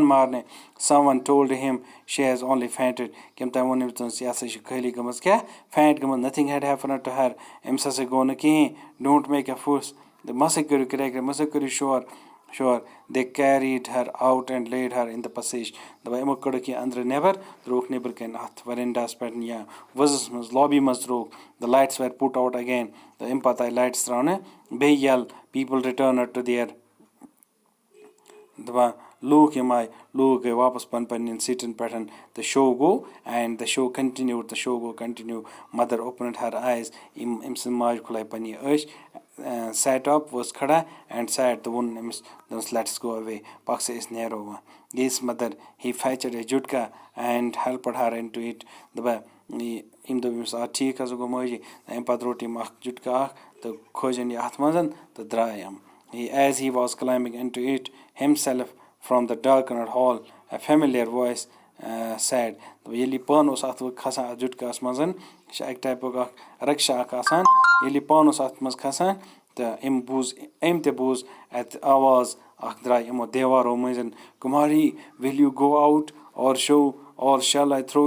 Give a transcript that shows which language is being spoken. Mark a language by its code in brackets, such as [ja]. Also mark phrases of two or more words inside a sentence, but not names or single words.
[ks] مارنہِ [en] someone told him she has only fainted [ks] کٔمۍ تام ووٚن أمِس یہِ ہسا چھِ خٲلی گٔمٕژ کیٛاہ فینٹ گٔمٕژ [en] nothing had happened to her [ks] أمِس ہسا گوٚو نہٕ کِہیٖنۍ [en] don't make a fuss [ks] مہ سا کٔرِو کرٛیک مہ سا کٔرِو شور [en] they carried her out and laid her in the passage [ks] دَپان یِمو کٔڑٕکھ یہِ أنٛدرٕ نٮ۪بر ترٛووُکھ نٮ۪برٕ کَنۍ اَتھ وَرِنٛڈاہَس پٮ۪ٹھ یا وٕزَس منٛز لابی منٛز ترٛووُکھ [en] the lights were put out again [ks] تہٕ اَمہِ پَتہٕ آیہِ لایٹٕس ترٛاونہٕ بیٚیہِ یَلہٕ [en] people returned to their [ks] دَپان لوٗکھ یِم آیہِ لوٗکھ گٔے واپَس پنٛنٮ۪ن سیٖٹَن پٮ۪ٹھ تہٕ شو گوٚو اینٛڈ [en] the show continue mother opened her eyes [ks] أمۍ سٕنٛز ماجہِ کھُلایہِ پنٛنہِ أچھ [en] sat up [ks] ؤژھ کھڑا اینٛڈ سیٹ تہٕ ووٚن أمِس دوٚپنَس [en] let's go away [ks] پَکھ سا أسۍ نیرو وۄنۍ یِژ [en] mother he fetched a jutka and helped her in to it [ks] دَپان أمۍ دوٚپ أمِس ٹھیٖک ہسا گوٚو مٲجی اَمہِ پَتہٕ روٚٹ أمۍ اَکھ جُٹکا اَکھ تہٕ کھوجَن یہِ اَتھ منٛز تہٕ درٛاے یِم ایز [en] he was climbing in to it himself from the darkened hall a familiar voice said [ks] دَپان ییٚلہِ یہِ پانہٕ اوس اَتھ کھسان اَتھ جُٹکاہَس منٛز یہِ چھِ اَکہِ ٹایپُک اَکھ رِکشا اَکھ آسان ییٚلہِ یہِ پانہٕ اوس اَتھ منٛز کھسان تہٕ أمۍ تہِ بوٗز اَتہِ آواز اَکھ درٛاے یِمو دیوارو مٔنٛزۍ کُماری [en] will you go out or shall I throw